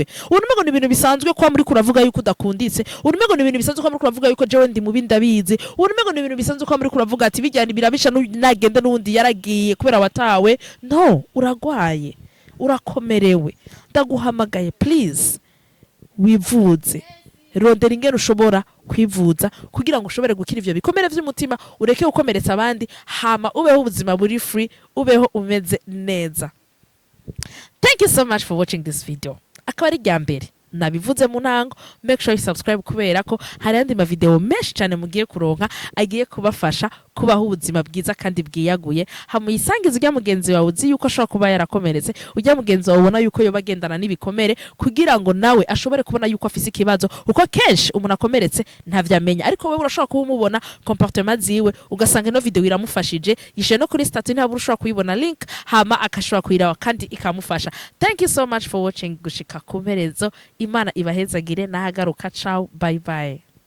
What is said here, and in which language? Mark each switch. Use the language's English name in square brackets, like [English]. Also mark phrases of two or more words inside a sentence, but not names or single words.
[Rundi] ubona umengo ni ibintu bisanzwe kwa muri kuravuga yuko udakunditse ubona umengo ni ibintu bisanzwe kwa muri kuravuga yuko jewe ndi mubi ndabizi ubona umengo ni ibintu bisanzwe kwa muri kuravuga ati bijyana birabisha nagenda n'undi yaragiye kubera watawe no uragwaye urakomerewe ndaguhamagaye please wivuze rondera ingene ushobora kwivuza kugira ngo ushobore gukira ivyo bikomere vy'umutima ureke gukomeretsa abandi hama ubeho ubuzima buri free ubeho umeze neza. [English] Thank you so much for watching this video. [Rundi] Akaba ari rya mbere nabivuze mu ntango, [English] make sure you subscribe [Rundi] kubera ko hari andi ma video menshi cyane mugiye kuronka agiye kubafasha kubaho ubuzima bwiza kandi bwiyaguye. Hamuyisangiza ujya mugenzi wawe uzi yuko ashobora kuba yarakomeretse, ujya mugenzi wawe ubona yuko yoba agendana n'ibikomere kugira ngo nawe ashobore kubona yuko afise ikibazo, uko kenshi umuntu akomeretse ntavyamenya, ariko wewe urashobora kuba umubona comportement ziwe ugasanga ino video iramufashije, yishe no kuri statut ntabwo ushobora kuyibona link hama akashobora kuyirawa kandi ikamufasha. [English] Thank you so much for watching [Rundi] gushika kumerezo. Imana ibahezagire nahagaruka. [English] Ciao, bye bye.